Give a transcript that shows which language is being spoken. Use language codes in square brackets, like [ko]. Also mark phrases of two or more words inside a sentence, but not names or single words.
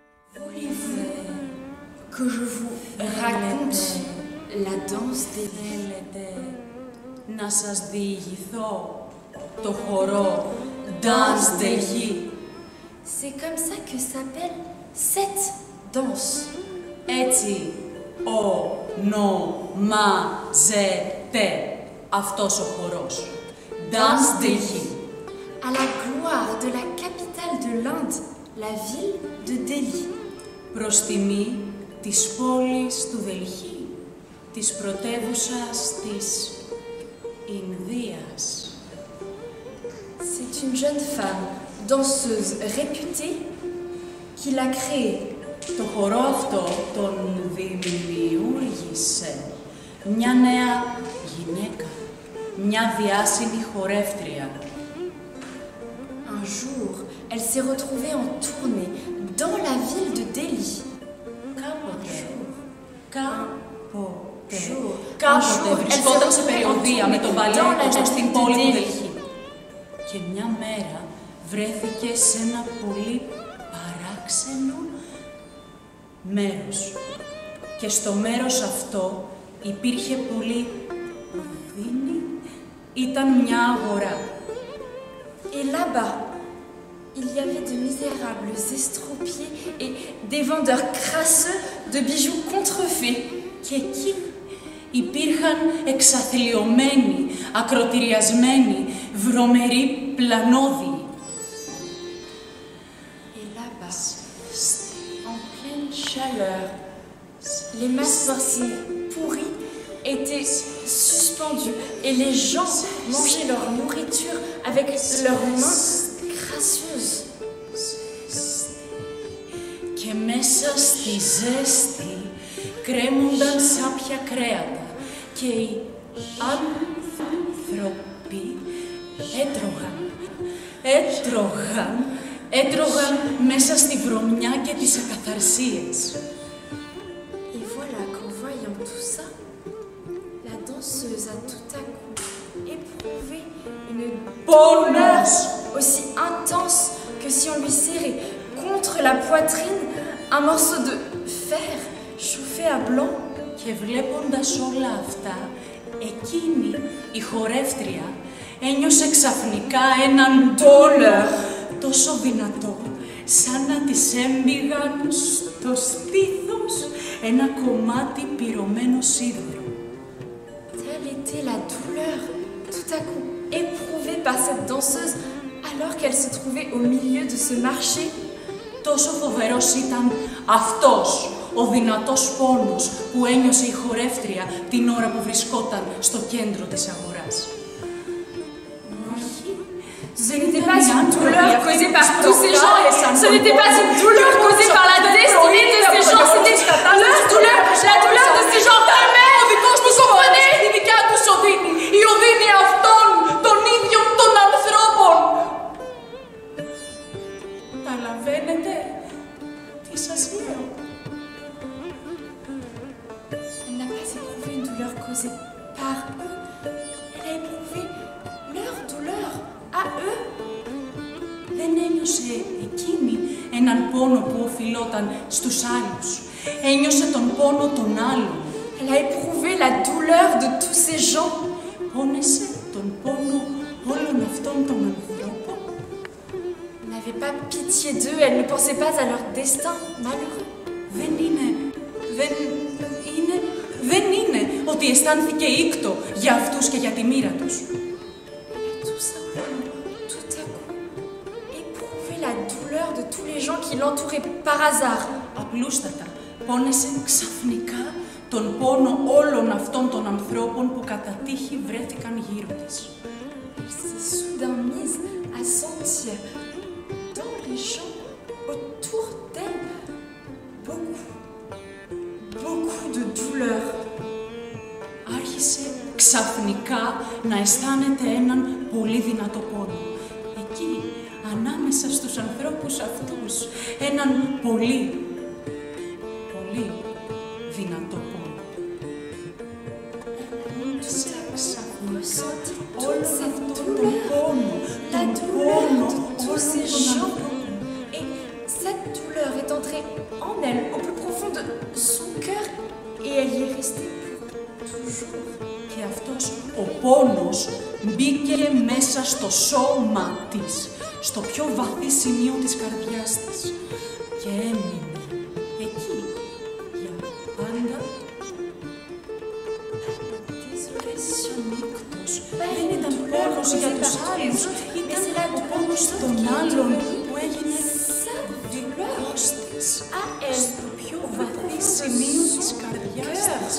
[fr] Voulez-vous que je vous raconte la danse des... [el] Να σας διηγηθώ το χορό Danse des Lits. [fr] C'est comme ça que s'appelle cette danse. [el] Έτσι ονομάζεται αυτός ο χορός. [fr] Danse des Lits. À la gloire de la capitale de l'Inde, la ville de Delhi. [el] Προς τιμή της πόλης του Δελχή, της πρωτεύουσας της Ινδίας. [fr] C'est une jeune femme, danseuse réputée, qui l'a créée. [el] Το χορό αυτό τον δημιούργησε μια νέα γυναίκα, μια διάσημη χορεύτρια. [fr] Un jour, elle s'est retrouvée en tournée dans la ville de Delhi. [el] Κάποτε βρισκόταν σε περιοδεία με τον μπαλέτο στην πόλη του Δελχή. Και μια μέρα βρέθηκε σε ένα πολύ παράξενο μέρος. Και στο μέρος αυτό υπήρχε πολύ οδύνη, ήταν μια αγορά. [fr] Et là-bas, il y avait de misérables estropiés et des vendeurs crasseux de bijoux contrefaits. [el] Και εκεί υπήρχαν εξαθλιωμένοι, ακροτηριασμένοι, βρωμεροί πλανόδιοι. [fr] Et là-bas, en pleine chaleur, les masses sorcières pourries étaient suspendues et les gens mangeaient leur nourriture avec leurs mains crasseuses. [el] Και μέσα στη ζέστη κρέμονταν σάπια κρέατα και οι άνθρωποι έτρωγαν μέσα στη βρωμιά και τις ακαθαρσίες. [fr] Et voilà qu'en voyant tout ça, la danseuse a tout à coup éprouvé une douleur aussi intense que si on lui serrait contre la poitrine un morceau de fer chauffé à blanc. [el] Και βλέποντας όλα αυτά, εκείνη η χορεύτρια ένιωσε ξαφνικά έναν ντόλερ τόσο δυνατό, σαν να της έμπηγαν στο στήθος ένα κομμάτι πυρωμένο σίδερο. [fr] Telle était la douleur tout à coup éprouvée par cette danseuse alors qu'elle se trouvait au milieu de ce marché. [el] Τόσο φοβερός ήταν αυτός ο δυνατός πόνος που ένιωσε η χορεύτρια την ώρα που βρισκόταν στο κέντρο της αγοράς. [fr] Ce n'était pas une douleur causée par tous ces gens, ce n'était pas une douleur causée par la destinée de ces gens, c'était leur douleur, la douleur de ces gens eux-mêmes. [el] Ο δικός τους οδύνη, η δικιά τους οδύνη, η οδύνη αυτών των ίδιων των ανθρώπων. Καταλαβαίνετε τι σας λέω? [fr] Elle n'a pas éprouvé une douleur causée par eux, elle a éprouvé leur douleur à eux. [el] Δεν ένιωσε εκείνη έναν πόνο που οφειλόταν στους άλλους. Ένιωσε τον πόνο των άλλων. [fr] Elle a éprouvé la douleur de tous ces gens. [el] Πόνεσε τον πόνο όλων αυτών των ανθρώπων. [fr] Elle n'avait pas pitié d'eux, elle ne pensait pas à leur destin malheureux. [el] Δεν είναι ότι αισθάνθηκε ήκτο για αυτούς και για τη μοίρα τους. [fr] Tout simplement, tout à coup, éprouver la douleur de tous les gens qui l'entouraient par hasard. [el] Απλούστατα, πόνεσε ξαφνικά τον πόνο όλων αυτών των ανθρώπων που κατά τύχη βρέθηκαν γύρω της. [fr] Elle s'est soudain mise à sentir dans les gens autour d'elle beaucoup de douleur. [el] Άρχισε ξαφνικά να αισθάνεται έναν πολύ δυνατό πόνο. Εκεί, ανάμεσα στους ανθρώπους αυτούς, έναν πολύ δυνατό πόνο. [fr] Toute cette douleur, la douleur de tous ces gens. Et cette douleur est entrée entrée en elle, au plus profond de son cœur, et elle y est restée pour toujours. [el] Και αυτός ο πόνος μπήκε μέσα στο σώμα της, στο πιο βαθύ σημείο της καρδιάς της και έμεινε εκεί για πάντα. Σιωνίκτος δεν ήταν πόνος για τους άλλους, ήταν ο πόνος των άλλων που έγινε δικός της, στο πιο βαθύ σημείο της καρδιάς της.